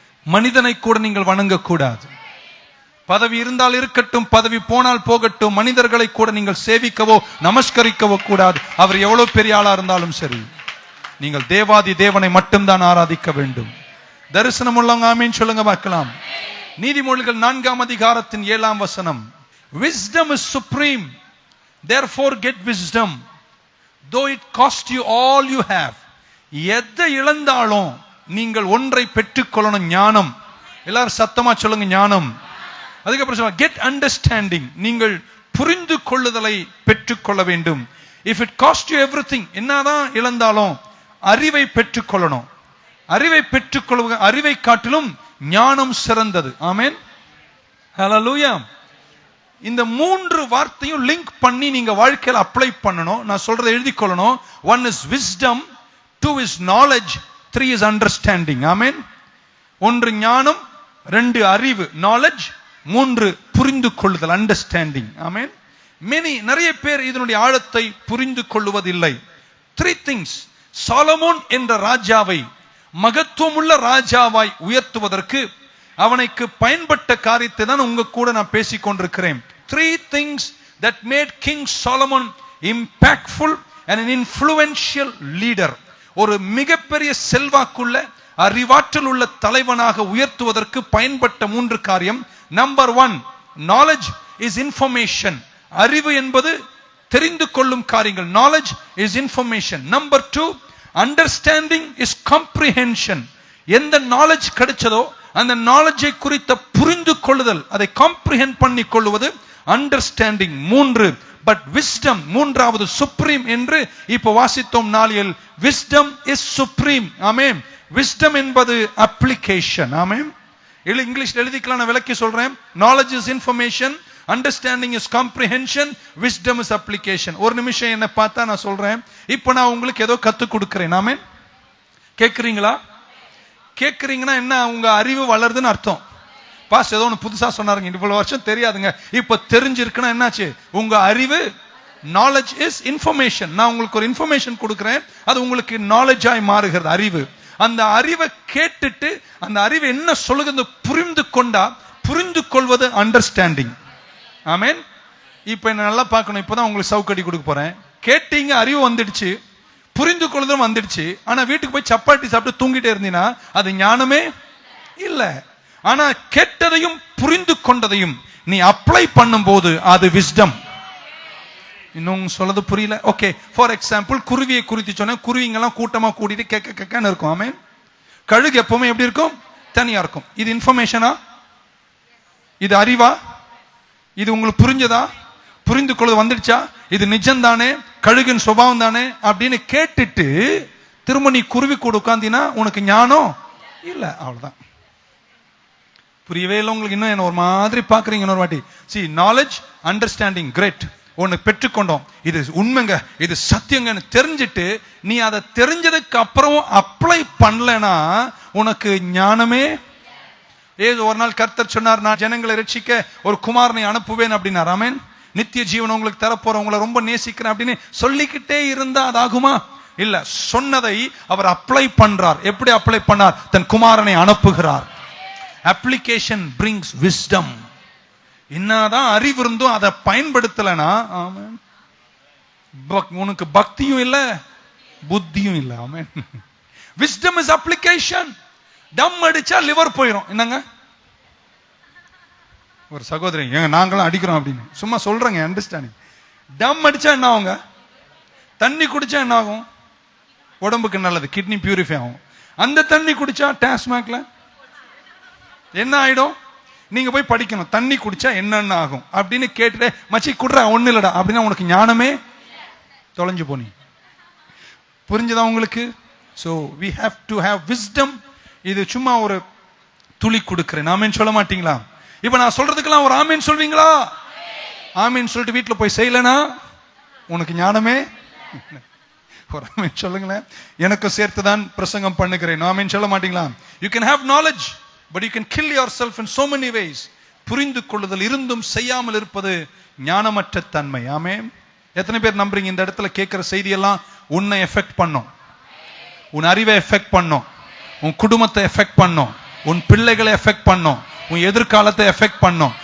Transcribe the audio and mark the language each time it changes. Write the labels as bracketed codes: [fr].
[ta] மனிதனை கூட நீங்கள் வணங்கக்கூடாது. பதவி இருந்தால் இருக்கட்டும், பதவி போனால் போகட்டும், மனிதர்களை கூட நீங்கள் சேவிக்கவோ நமஸ்கரிக்கவோ கூடாது. அவர் எவ்வளவு பெரிய ஆளா இருந்தாலும் சரி, நீங்கள் தேவாதி தேவனை மட்டும்தான் ஆராதிக்க வேண்டும். தரிசனம் உள்ளவங்க ஆமீன் சொல்லுங்க பார்க்கலாம். நீதிமொழிகள் 4ஆம் அதிகாரத்தின் 7ஆம் வசனம், [en] wisdom is supreme, therefore get wisdom though it cost you all you have. [ta] எதை இழந்தாலும் நீங்கள் ஒன்றை பெற்றுக்கொள்ளணும், ஞானம். எல்லாரும் சத்தமா சொல்லுங்க, ஞானம். அதுக்கப்புறம் சொல்லுங்க, [en] get understanding, [ta] நீங்கள் புரிந்து கொள்ளுதலை பெற்றுக்கொள்ள வேண்டும். [en] if it cost you everything, [ta] என்னதான் இழந்தாலும் அறிவை பெற்றுக்கொள்ளணும். அறிவை பெற்றுக்கொள்ள, அறிவை காட்டிலும் ஞானம் சிறந்தது. ஆமென். ஹல்லேலூயா. இந்த 3 வார்த்தையும் லிங்க் பண்ணி நீங்க வாழ்க்கையில அப்ளை பண்ணணும். நான் சொல்றதை எழுதி கொள்ளணும். [en] 1 is wisdom, 2 is knowledge, 3 is understanding. [ta] ஆமென். 1 ஞானம், 2 அறிவு knowledge, 3 புரிந்து கொள்ளுதல் அண்டர்ஸ்டாண்டிங். ஆமென். நிறைய பேர் இதனுடைய ஆழத்தை புரிந்து கொள்வதில்லை. [en] 3 things. [ta] சாலமோன் என்ற ராஜாவை மகத்துவமுள்ள ராஜாவாய் உயர்த்துவதற்கு அவனுக்கு பயன்பட்ட காரியத்தை தான் உங்க கூட நான் பேசிக் கொண்டிருக்கிறேன். [en] 3 things that made King Solomon impactful and an influential leader. [ta] ஒரு மிகப்பெரிய செல்வாக்குள்ள அறிவாற்றல் உள்ள தலைவனாக உயர்த்துவதற்கு பயன்பட்ட 3 காரியம். [en] Number 1, knowledge is information. [ta] அறிவு என்பது தெரிந்து கொள்ளும் காரியங்கள். [en] knowledge is information. Number 2, understanding is comprehension. [ta] எந்த knowledge கிடைச்சதோ அந்த knowledge குறித்த புரிந்து கொள்ளுதல், அதை comprehend பண்ணி கொள்வது understanding. [en] 3, but wisdom, [ta] மூன்றாவது supreme என்று இப்ப வாசித்தோம் நாளில். [en] wisdom is supreme. ஆமென். wisdom என்பது application. [ta] ஆமென். இங்கிலீஷ்ல எழுதிக்கலாம், நான் விளக்கி சொல்றேன். [en] knowledge is information, understanding is comprehension, wisdom is application. [ta] ஒரு நிமிஷம் என்ன பார்த்தா நான் சொல்றேன். இப்போ நான் உங்களுக்கு ஏதோ கத்து கொடுக்கிறேன். ஆமென். கேக்குறீங்களா? கேக்குறீங்கன்னா என்ன, உங்க அறிவு வளருதுன்னு அர்த்தம். பாஸ் ஏதோ ஒன்று புதுசா சொன்னாருங்க, இவ்வளவு வருஷம் தெரியாதுங்க, இப்ப தெரிஞ்சிருக்குன்னா என்னாச்சு? உங்க அறிவு, knowledge is information. நான் உங்களுக்கு ஒரு இன்ஃபர்மேஷன் கொடுக்கிறேன், அது உங்களுக்கு knowledge ஆய் மாறுகிறது, அறிவு. அந்த அறிவை கேட்டுட்டு அந்த அறிவு என்ன சொல்லுகிறது புரிந்து கொண்டா, புரிந்து கொள்வது அண்டர்ஸ்டாண்டிங். ஆமென். இப்ப என்ன நல்லா பார்க்கணும். இப்பதான் உங்களுக்கு சவுக்கடி கொடுக்க போறேன். கேட்டீங்க, அறிவு வந்துடுச்சு, புரிந்து கொள்ளுதலும் வந்துடுச்சு. ஆனா வீட்டுக்கு போய் சப்பாத்தி சாப்பிட்டு தூங்கிட்டே இருந்தீங்கன்னா அது ஞானமே இல்ல. ஆனா கேட்டதையும் புரிந்து கொண்டதையும் நீ அப்ளை பண்ணும்போது அது விஸ்டம். இன்னும் சொல்றது புரியல? ஓகே, [en] for example [ta] குருவியை குறித்து சொன்ன, குருவிங்கெல்லாம் கூட்டமா கூட்டிட்டு கேட்கன்னு இருக்கும். ஆமென். கழுகு எப்பவுமே எப்படி இருக்கும்? தனியா இருக்கும். இது இன்ஃபர்மேஷனா? இது அறிவா? இது உங்களுக்கு புரிஞ்சதா? புரிந்து கொள்ள வந்துடுச்சா? இது நிஜம் தானே, கழுகின் சுபாவம் தானே அப்படின்னு கேட்டுட்டு திரும்ப நீ குருவி கூட உட்கார்ந்தினா உனக்கு ஞானம் இல்ல. அவ்வளவுதான். புரியவே இல்லை உங்களுக்கு? இன்னும் என்ன ஒரு மாதிரி பாக்குறீங்க? இன்னொரு வாட்டி. [en] see, knowledge, understanding, great. [ta] ஒன்னு பெற்றுக்கொண்டோம், இது உண்மைங்க, இது சத்தியங்கன்னு தெரிஞ்சிட்டு நீ அதை தெரிஞ்சதுக்கு அப்புறம் அப்ளை பண்ணலனா உனக்கு ஞானமே. ஏதோ ஒரு நாள் கர்த்தர் சொன்னார், நான் ஜனங்களை ரட்சிக்க ஒரு குமாரனை அனுப்புவேன் அப்படின்னார். ஆமென். நித்திய ஜீவன் உங்களுக்கு தரப்போற, உங்களை ரொம்ப நேசிக்கிறேன் அப்படின்னு சொல்லிக்கிட்டே இருந்தா அதாகுமா? இல்ல. சொன்னதை அவர் அப்ளை பண்றார். எப்படி அப்ளை பண்ணார்? தன் குமாரனை அனுப்புகிறார். [en] Application brings wisdom. [ta] என்னதான் அறிவு இருந்தும் அதை பயன்படுத்தலனா ஆமென், உனக்கு பக்தியும் இல்ல, புத்தியும் இல்ல. ஆமென். [en] wisdom is application. [ta] டம் அடிச்சா லிவர் போயிடும். என்னங்க ஒரு சகோதரி, ஏங்க நாங்களும் அடிக்கிறோம் அப்படின்னு சும்மா சொல்றேங்க, அண்டர்ஸ்டாண்டிங். டம் அடிச்சா என்ன ஆகுங்க? தண்ணி குடிச்சா என்ன ஆகும்? உடம்புக்கு நல்லது, கிட்னி பியூரிஃபை ஆகும். அந்த தண்ணி குடிச்சா டாஸ்மாக்ல என்ன ஆயிடும்? நீங்க போய் படிக்கணும், தண்ணி குடிச்சா என்னென்ன ஆகும் அப்படின்னு கேட்டுட்டு மச்சி குடுற ஒண்ணு இல்லடா அப்படின்னா உனக்கு ஞானமே தொலைஞ்சு போனி. புரிஞ்சுதா உங்களுக்கு? [en] so we have to have wisdom. [ta] இது சும்மா ஒரு துளி கொடுக்கிறேன். ஆமென் சொல்ல மாட்டீங்களா? இப்ப நான் சொல்றதுக்கெல்லாம் ஒரு ஆமென் சொல்வீங்களா? ஆமென் சொல்லிட்டு வீட்டுல போய் செய்யலனா உனக்கு ஞானமே. ஒரு ஆமென் சொல்லுங்களேன். எனக்கும் சேர்த்துதான் பிரசங்கம் பண்ணுகிறேன். ஆமென் சொல்ல மாட்டீங்களா? [en] you can have knowledge but you can kill yourself in so many ways. [ta] புரிந்து கொள்ளுதல் இருந்தும் செய்யாமல் இருப்பது ஞானமற்ற தன்மை. ஆமென். எத்தனை பேர் நம்புறீங்க இந்த இடத்துல கேட்கிற செய்தி எல்லாம் உன்னை எஃபெக்ட் பண்ணும், உன் அறிவை எஃபெக்ட் பண்ணும், உன் குடும்பத்தை எஃபெக்ட் பண்ணும், உன் பிள்ளைகளை எஃபெக்ட் பண்ணும், உன் எதிர்காலத்தை எஃபெக்ட் பண்ணும்.